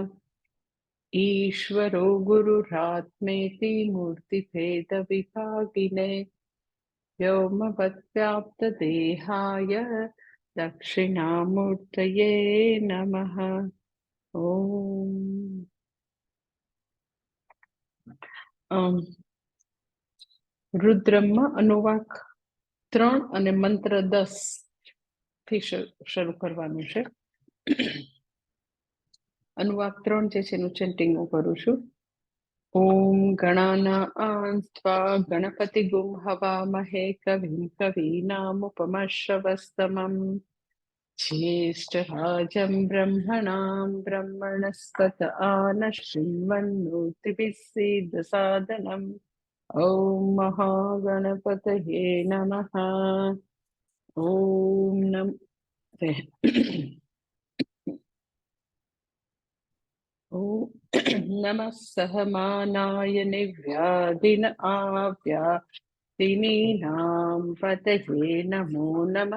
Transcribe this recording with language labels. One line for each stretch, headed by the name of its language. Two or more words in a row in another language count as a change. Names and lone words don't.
Sanskrit: ईश्वरो गुरुरात्मेति मूर्तिभेदविभागिने व्योमवद्व्याप्तदेहाय दक्षिणामूर्तये नमः।
Gujarati: ओम રુદ્રમમાં અનુવાક 3 અને મંત્ર 10 થી શરૂ કરવાનું છે. અનુવાક 3 જે છે એનું ચેન્ટિંગ હું કરું છું.
Sanskrit: ॐ गणानां गणपतिगुं हवामहे कविं कवीनामुपमश्रवस्तमं ज्येष्ठराजं ब्रह्मणां ब्रह्मणस्पत आनश्रीन्वन्नोतिभिः सीदसादनम् ॐ महागणपतये नमः। ॐ नमः सहमानाय निव्याधिन आव्यादिनीनां पतये नमो नमः।